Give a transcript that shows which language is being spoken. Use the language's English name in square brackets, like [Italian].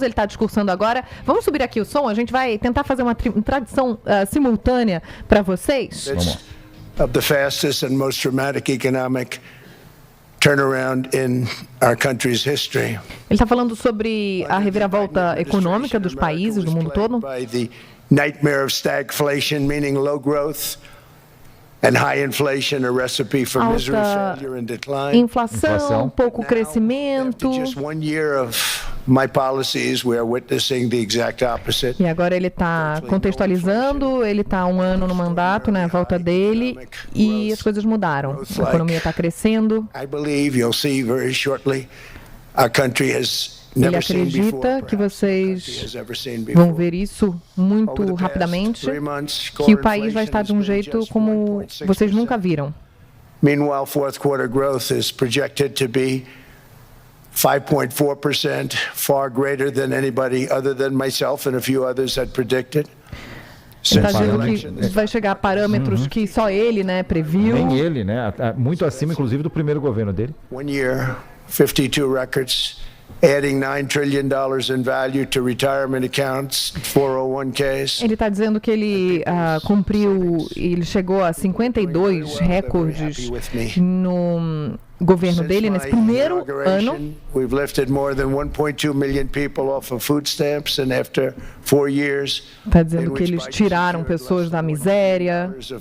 [Portuguese] Ele está discursando agora. Vamos subir aqui o som, a gente vai tentar fazer uma tradução simultânea para vocês. Vamos. [English] Of the fastest and most dramatic economic turnaround in our country's history. [Portuguese] Ele está falando sobre a reviravolta econômica dos países do mundo todo. [English] By the nightmare of stagflation, meaning low growth. And high inflation, a recipe for misery, failure and decline. [Portuguese] Inflação, pouco crescimento. [English] After just 1 year of my policies, we are witnessing the exact opposite. [Portuguese] E agora ele está contextualizando, ele está 1 ano no mandato, né, a volta dele, e as coisas mudaram. A economia está crescendo. [English] I believe you'll see very shortly our country has. [Portuguese] Ele acredita que vocês vão ver isso muito rapidamente, que o país vai estar de um jeito como vocês nunca viram. [English] Meanwhile, fourth quarter growth is projected to be 5.4%, far greater than anybody other than myself and a few others had predicted. [Portuguese] Ele está dizendo que vai chegar a parâmetros que só ele, né, previu. Nem ele, né? Muito acima, inclusive, do primeiro governo dele. [English] 1 year, 52 records. Adding $9 trillion in value to retirement accounts, 401ks. [Portuguese] Ele está dizendo que ele cumpriu, ele chegou a 52 recordes no governo dele nesse primeiro ano. [English] We've lifted more than 1.2 million people off of food stamps, and after 4 years, [Portuguese] está dizendo que eles tiraram pessoas da miséria.